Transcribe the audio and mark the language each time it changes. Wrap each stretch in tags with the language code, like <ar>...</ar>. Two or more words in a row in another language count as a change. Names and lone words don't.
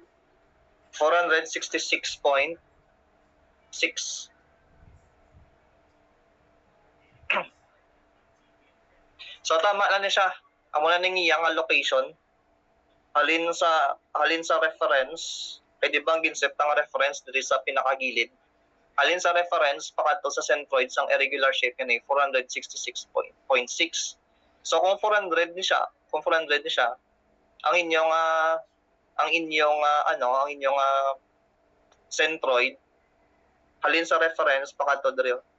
<hil>466.6. So tama na niya siya. Amo na ning iyang location. Halin sa reference, pwede bang ginset ang reference diri sa pinakagilid? Halin sa reference pakadto sa centroid sang irregular shape ni 466.6. So kung 400 ni siya, ang inyong centroid halin sa reference pakadto diri.</hil>